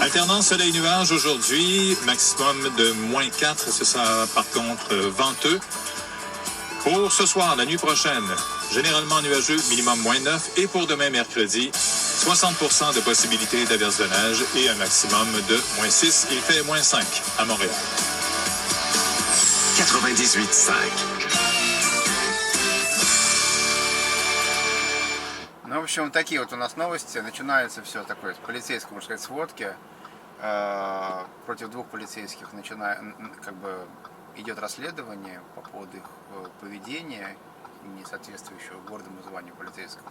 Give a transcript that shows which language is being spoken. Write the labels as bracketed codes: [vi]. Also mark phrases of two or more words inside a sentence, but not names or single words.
[fr] Alternance soleil-nuage aujourd'hui, maximum de moins 4, ce sera par contre venteux. Pour ce soir, la nuit prochaine, généralement nuageux, minimum moins 9. Et pour demain, mercredi, 60% de possibilité d'averse de neige et un maximum de moins 6. Il fait moins 5 à Montréal. 98.5. [ru] Ну, в общем, такие вот у нас новости. Начинается все такое с полицейской, можно сказать, сводки. Против двух полицейских как бы идет расследование по поводу их поведения, не соответствующего гордому званию полицейского.